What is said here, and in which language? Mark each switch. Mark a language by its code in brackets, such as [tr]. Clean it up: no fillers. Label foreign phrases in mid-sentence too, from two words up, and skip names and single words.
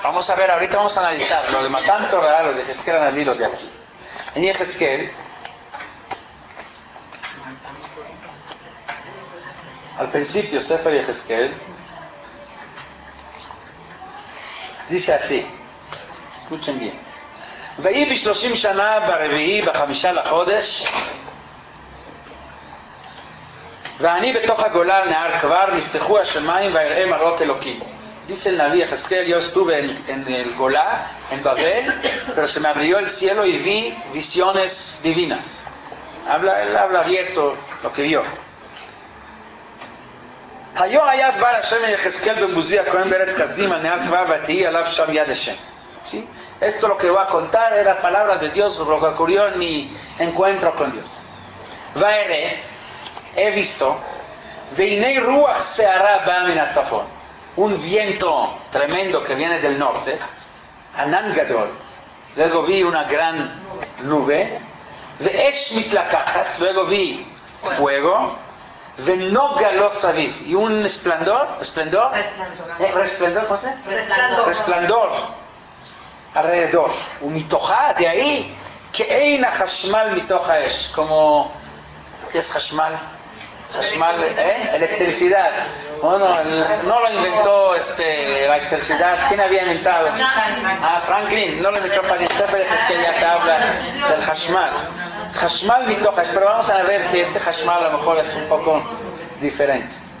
[es] Vamos a ver, ahorita vamos a analizar lo de Matan Torah, lo de Yehezkel Anaví, lo de aquí. En Yehezkel, al principio, Sefer Yehezkel dice así, escuchen bien: [he] ויהי ב30 שנה ברביעי ב5 לחודש, ואני בתוך הגולה על נהר כבר, נפתחו השמיים ויראה מראות אלוקים. [es] Dice el Naví Yehezkel, yo estuve en el Golá, en Babel, pero se me abrió el cielo y vi visiones divinas. Él habla abierto lo que vio. [he] היו היה דבר השם ליחזקאל בבוזי הכהן בארץ כסדים על נהר כבר ותהי עליו שם יד השם. [es] ¿Sí? Esto lo que voy a contar eran palabras de Dios, lo que ocurrió en mi encuentro con Dios. Vaere, he visto, [he] והנה רוח סערה באה מן הצפון, [es] un viento tremendo que viene del norte, [he] ענן גדול, [es] luego vi una gran nube, [he] ואש מתלקחת, [es] luego vi fuego, [he] ונוגה לא סביב, [es] y un esplendor, ¿cómo se? Resplandor alrededor, ומתוכה, de ahí, [he] כאין החשמל מתוך האש, [es] como, ¿qué es חשמל? Xashmal, electricidad. Bueno, no lo inventó la electricidad. ¿Quién había inventado? Franklin. No lo inventó para el Sefer Yehezkel, ya se habla del Xashmal. [he] חשמל מתוך האש, [es] pero vamos a ver que este Hashmal a lo mejor es un poco diferente.